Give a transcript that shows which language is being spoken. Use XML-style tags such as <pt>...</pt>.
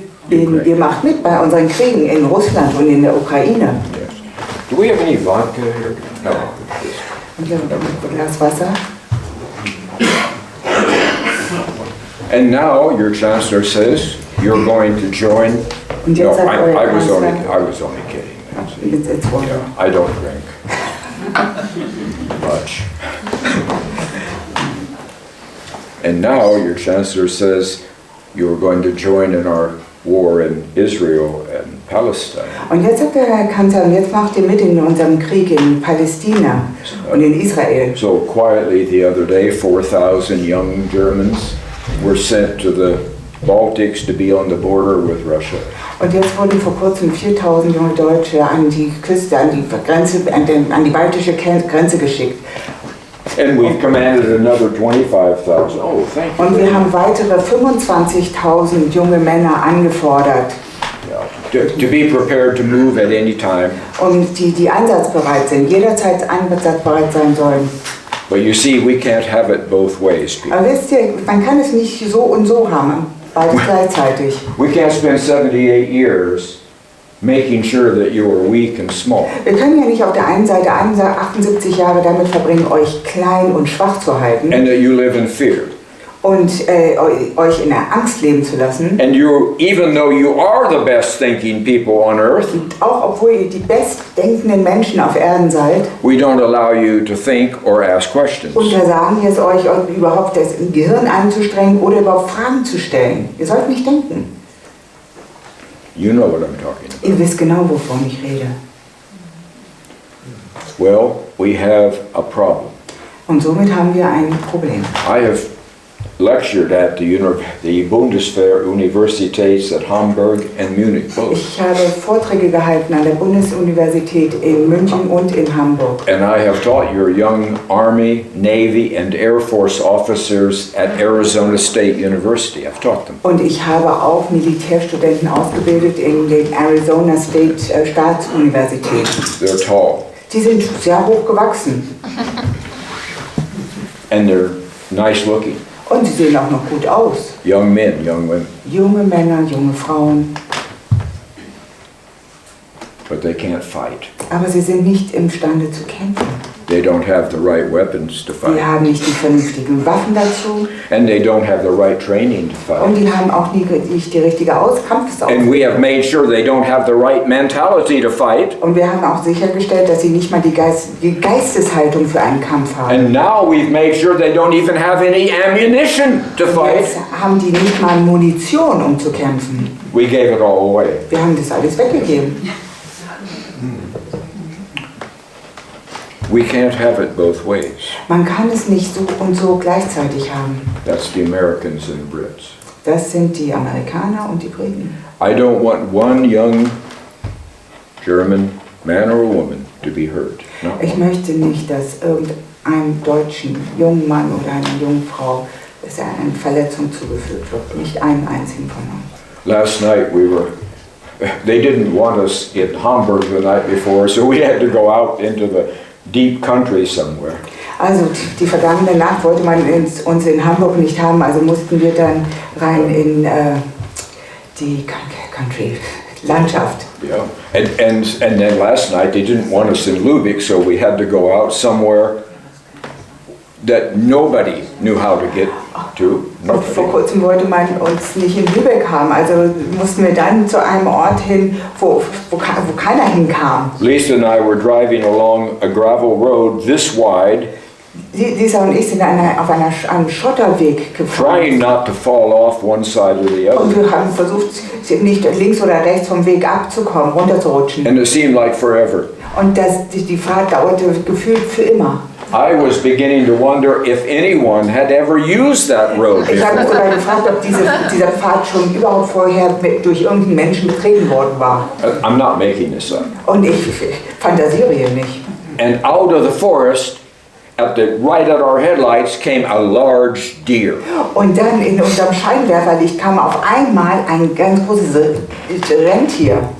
<de>Ihr macht mit bei unseren Kriegen in Russland und in der Ukraine.</de> <en>yes. Do we have any vodka here? No.</en> <de>Und ein Glas Wasser.</de> <en>And now your chancellor says you're going to join.</en> <de>Und</de> <en>No,</en> <de>jetzt sagt euer</de> <en>I was</en> <de>Kanzler,</de> <en>only kidding. it's water. Yeah, I don't drink much. And now your chancellor says you're going to join in our war in Israel and Palestine.</en> <de>Und jetzt sagt der Herr Kanzler, und jetzt macht ihr mit in unserem Krieg in Palästina und in Israel.</de> <en>So quietly the other day, 4,000 young Germans were sent to the Baltics to be on the border with Russia.</en> <de>Und jetzt wurden vor kurzem 4.000 junge Deutsche an die Küste, an die Grenze, an die baltische Grenze geschickt.</de> <en>And we've commanded another 25,000. Oh, thank you.</en> <de>Und wir haben weitere 25.000 junge Männer angefordert,</de> <en>Yeah. To be prepared to move at any time.</en> <de>die einsatzbereit sind, jederzeit einsatzbereit sein sollen.</de> <en>But you see, we can't have it both ways, people.</en> <de>Aber wisst ihr, man kann es nicht so und so haben, beides gleichzeitig.</de> <en>We can't spend 78 years making sure that you are weak and small.</en> <de>Wir können ja nicht auf der einen Seite 78 Jahre damit verbringen, euch klein und schwach zu halten</de> <en>And that you live in fear.</en> <de>und euch in der Angst leben zu lassen.</de> <en>And you, even though you are the best thinking people on earth,</en> <de>Und auch obwohl ihr die bestdenkenden Menschen auf Erden seid,</de> <en>we don't allow you to think or ask questions.</en> <de>untersagen wir es euch überhaupt das Gehirn anzustrengen oder überhaupt Fragen zu stellen. Ihr sollt nicht denken.</de> <en>You know what I'm talking about.</en> <de>Ihr wisst genau, wovon ich rede.</de> <en>Well, we have a problem.</en> <de>Und somit haben wir ein Problem.</de> <en>I have lectured at the Bundeswehr-Universitäts at Hamburg and Munich both.</en> <de>Ich habe Vorträge gehalten an der Bundesuniversität in München und in Hamburg.</de> <en>And I have taught your young Army, Navy, and Air Force officers at Arizona State University. I've taught them.</en> <de>Und ich habe auch Militärstudenten ausgebildet in den Arizona State Staatsuniversität.</de> <en>They're tall.</en> <de>Die sind sehr hoch gewachsen</de> <en>And they're nice looking.</en> <de>und sie sehen auch noch gut aus.</de> <en>Young men, young women.</en> <de>Junge Männer, junge Frauen,</de> <en>But they can't fight.</en> <de>aber sie sind nicht imstande zu kämpfen.</de> <en>They don't have the right weapons to</en> <de>Die</de> <en>fight.</en> <de>haben nicht die vernünftigen Waffen dazu</de> <en>And they don't have the right training to</en> <de>und</de> <en>fight.</en> <de>die haben auch nicht die richtige Kampfesausbildung.</de> <en>And we have made sure they don't have the right mentality to fight.</en> <de>Und wir haben auch sichergestellt, dass sie nicht mal die Geisteshaltung für einen Kampf haben.</de> <en>And now we've made sure they don't even have any ammunition to fight.</en> <de>Jetzt haben die nicht mal Munition, um zu kämpfen.</de> <en>We gave it all away.</en> <de>Wir haben das alles weggegeben.</de> <en>We can't have it both ways.</en> <de>Man kann es nicht so und so gleichzeitig haben.</de> <en>That's the Americans and the Brits.</en> <de>Das sind die Amerikaner und die Briten.</de> <en>I don't want one young German man or woman to be hurt. No.</en> <de>Ich möchte nicht, dass irgendeinem deutschen jungen Mann oder einer jungen Frau eine Verletzung zugefügt wird. Nicht einem einzigen von uns.</de> <en>Last night they didn't want us in Hamburg the night before, so we had to go out into the deep country somewhere.</en> <de>Also die vergangene Nacht wollte man uns in Hamburg nicht haben, also mussten wir dann rein in die Country-Landschaft.</de> <en>Yeah, and then last night they didn't want us in Lübeck, so we had to go out somewhere that nobody knew how to get to.</en> <de>Und vor kurzem wollte man uns nicht in Lübeck haben, also mussten wir dann zu einem Ort hin, wo keiner hinkam.</de> <en>Lisa and I were driving along a gravel road this wide,</en> <de>Lisa und ich sind auf einem Schotterweg</de> <en>trying not to fall off one side or the</en> <de>Und</de> <en>other.</en> <de>wir haben versucht, nicht links oder rechts vom Weg abzukommen, runterzurutschen.</de> <en>And it seemed like forever.</en> <de>Und die Fahrt dauerte gefühlt für immer.</de> <en>I was beginning to wonder if anyone had ever used that road</en> <de>Ich habe mich</de> <en>before.</en> <de>sogar gefragt, ob dieser Pfad schon überhaupt vorher durch irgendeinen Menschen betreten worden war.</de> <en>I'm not making this up.</en> <de>Und ich fantasiere hier nicht.</de> <en>And out of the forest, right at our headlights, came a large deer.</en> <de>Und dann in unserem Scheinwerferlicht kam auf einmal ein ganz großes Rentier.</de>